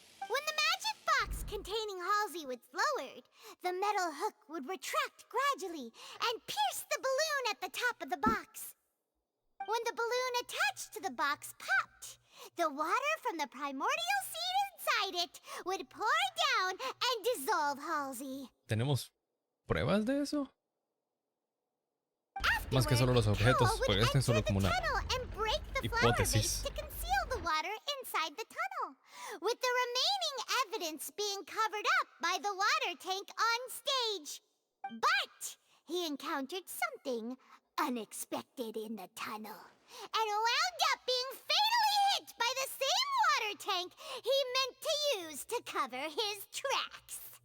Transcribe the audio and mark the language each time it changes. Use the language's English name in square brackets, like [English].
[English] When the magic box containing Halsey was lowered, the metal hook would retract gradually and pierce the balloon at the top of the box. When the balloon attached to the box popped, the water from the primordial seed inside it would pour down and dissolve Halsey. [Spanish] ¿Tenemos pruebas de eso? Más que solo los objetos, porque este es solo como una hipótesis. [English] To conceal the water inside the tunnel, with the remaining evidence being covered up by the water tank on stage. But he encountered something unexpected in the tunnel, and wound up being fatally hit by the same water tank he meant to use to cover his tracks.